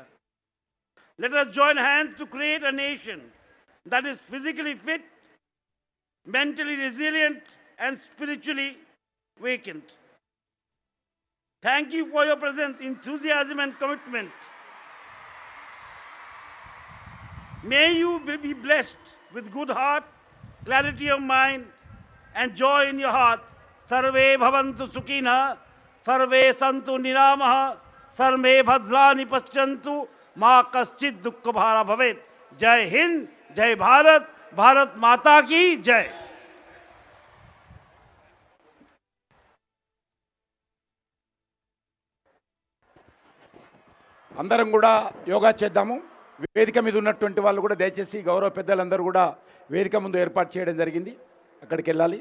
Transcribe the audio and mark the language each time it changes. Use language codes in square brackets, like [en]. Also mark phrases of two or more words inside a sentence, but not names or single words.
[en] Let us join hands to create a nation that is physically fit, mentally resilient, and spiritually awakened. Thank you for your presence, enthusiasm, and commitment. May you be blessed with good heart, clarity of mind, and joy in your heart. [sa] सर्वे भवन्तु सुखिनः, सर्वे सन्तु निरामयाः, सर्वे भद्राणि पश्यन्तु, मा कश्चिद् दुःख भाग् भवेत्. [hi] जय हिन्द, जय भारत, भारत माता की जय. [te] అందరం కూడా యోగా చేద్దాము. వేదిక మీద ఉన్నటువంటి వాళ్ళు కూడా దయచేసి గౌరవ పెద్దలందరూ కూడా వేదిక ముందు ఏర్పాటు చేయడం జరిగింది. అక్కడికి వెళ్ళాలి.